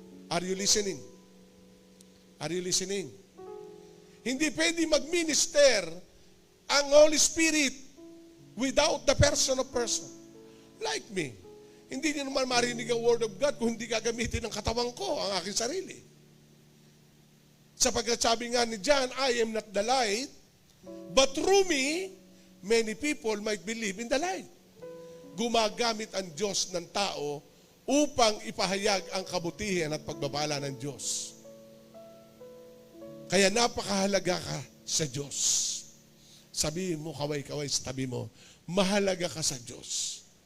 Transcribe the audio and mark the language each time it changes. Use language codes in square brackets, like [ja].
[en] Are you listening? Are you listening? [tl] Hindi pwede mag-minister ang [en] Holy Spirit without the person of person. Like me. [tl] Hindi niyo naman marinig ang Word of God kung hindi gagamitin ng katawan ko, ang aking sarili. Sapagkat sabi nga ni John, [en] I am not the light, [tl] but through me, many people might believe in the light. Gumagamit ang Diyos ng tao upang ipahayag ang kabutihan at pagbabala ng Diyos. Kaya napakahalaga ka sa Diyos. Sabihin mo, kaway-kaway sa tabi mo, mahalaga ka sa Diyos.